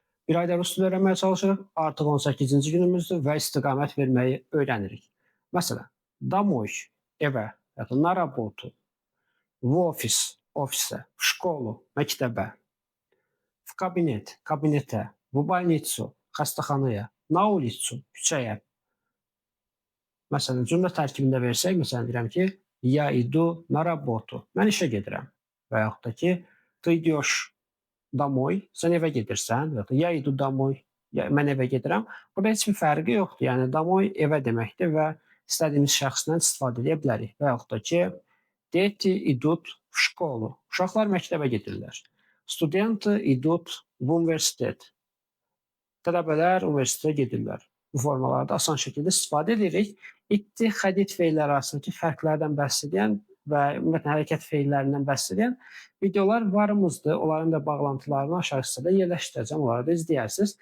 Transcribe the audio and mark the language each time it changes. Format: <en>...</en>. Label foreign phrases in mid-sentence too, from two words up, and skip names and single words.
<az>Bir ayda rus dili öyrənməyə çalışırıq. Artıq 18-ci günümüzdür və istiqamət verməyi öyrənirik.</az> <ru>Məsələn, домой,</ru> <az>evə, ya da</az> <ru>на работу, в офис, ofisə, в школу, məktəbə, в кабинет, kabinetə, в больницу, xəstəxanaya, на улицу,</ru> <az>küçəyə. Məsələn, cümlə tərkibində versək, məsələn deyirəm ki,</az> <ru>я иду на работу.</ru> <az>Mən işə gedirəm. Və yaxud da ki,</az> <ru>ты идешь домой,</ru> <az>sən evə gedirsən, və ya da</az> <ru>я иду домой,</ru> <az>mən evə gedirəm. Burada heç bir fərqi yoxdur. Yəni домой evə deməkdir və istədiyimiz şəxsdən istifadə edə bilərik. Və yaxud da ki,</az> <ru>дети идут в школу.</ru> <az>Uşaqlar məktəbə gedirlər.</az> <ru>Студенты идут в университет.</ru> <az>Tələbələr universitetə gedirlər. Bu formalarda asan şəkildə istifadə edirik. İtti, xədid feilləri arasındakı fərqlərdən bəhs edən və ümumiyyətlə hərəkət feillərindən bəhs edən videolar varımızdır. Onların da bağlantılarını aşağı hissədə yerləşdirəcəm. Onları da izləyərsiniz.</az>